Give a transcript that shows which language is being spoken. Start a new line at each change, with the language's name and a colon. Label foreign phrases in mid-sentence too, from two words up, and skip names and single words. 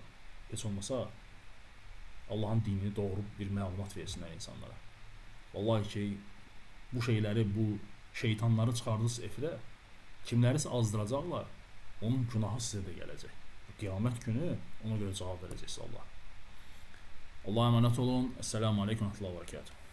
Azerbaijani: Heç olmasa Allahın dinini doğru bir məlumat versinlər insanlara. Vallahi ki, bu şeyləri, bu şeytanları çıxardınız efirə, kimlərisə azdıracaqlar, onun günahı sizə də gələcək. Qiyamət günü ona görə cavab verəcəksiniz Allah.
Turkish: Allah'a emanet olun.
Arabic: Esselamu Aleyküm ve Rahmetullahi ve Berekatuhu.